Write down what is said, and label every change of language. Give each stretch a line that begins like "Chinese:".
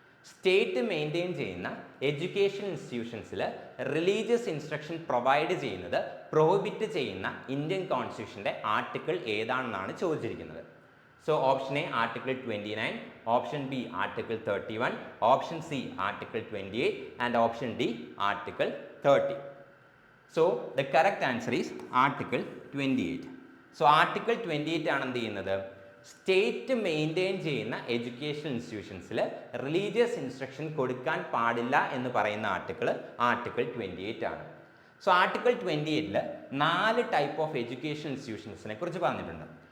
Malayalam: State maintain ചെയ്യുന്ന education ഇൻസ്റ്റിറ്റ്യൂഷൻസിൽ religious instruction provide ചെയ്യുന്നത് prohibit ചെയ്യുന്ന ഇന്ത്യൻ കോൺസ്റ്റിറ്റ്യൂഷൻ്റെ ആർട്ടിക്കിൾ ഏതാണെന്നാണ് ചോദിച്ചിരിക്കുന്നത്.
English: So option A article 29, option B article 31, option C article 28 and option D article 30. So the correct answer is Article 28.
Malayalam: So Article 28 ആണ് എന്ത് ചെയ്യുന്നത്, state maintain ചെയ്യുന്ന education ഇൻസ്റ്റിറ്റ്യൂഷൻസിൽ religious instruction കൊടുക്കാൻ പാടില്ല എന്ന് പറയുന്ന ആർട്ടിക്കിൾ 28 ആണ്. So article 28ൽ 4 type of education ഇൻസ്റ്റിറ്റ്യൂഷൻസിനെ കുറിച്ച് പറഞ്ഞിട്ടുണ്ട്.